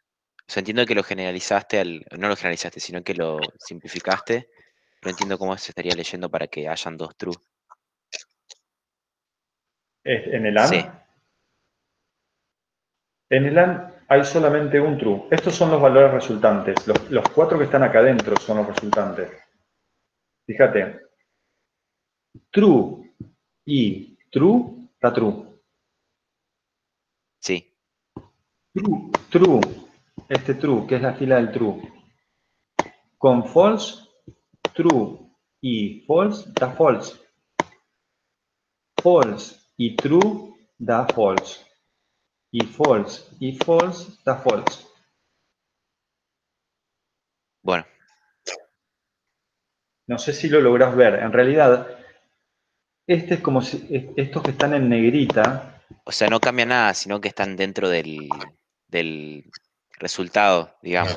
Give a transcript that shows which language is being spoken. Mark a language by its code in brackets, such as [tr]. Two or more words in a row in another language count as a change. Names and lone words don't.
[es] O sea, entiendo que lo generalizaste, no lo generalizaste, sino que lo simplificaste, pero entiendo cómo se estaría leyendo para que hayan dos true. ¿En el AND? Sí. En el AND hay solamente un true. Estos son los valores resultantes. Los cuatro que están acá adentro son los resultantes. Fíjate. True y true da true. Sí. True, este true, que es la fila del true. Con [en] false, true [es] y false da false. False y true da false. Y false da false. Bueno. No sé si lo lográs ver. En realidad, este es como si estos que están en negrita. O sea, no cambia nada, sino que están dentro del resultado, digamos.